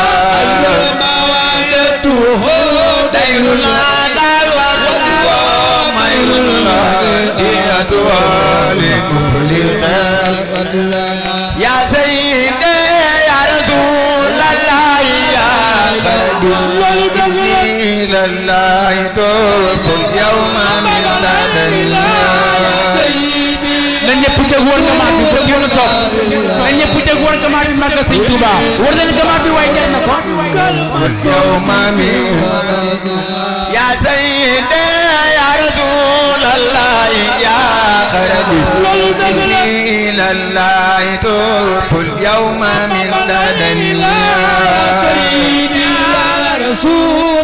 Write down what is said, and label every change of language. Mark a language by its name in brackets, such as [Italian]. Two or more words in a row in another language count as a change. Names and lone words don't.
[Arabic] دير العداوة خير مدينة لمفلح يا سيدي يا رسول الله يا خديم الله توب اليوم من لدنا [Wolof] na ñëpp jóg war gamaat bi ba yoonu toog na ñëpp jóg war gamaat bi màggal Sëñ Tuuba war nañ gamaat bi waaye jar na ko [Arabic] اليوم من يا سيدي يا رسول الله يا خديم الله توب اليوم من لدنا سيدي يا رسول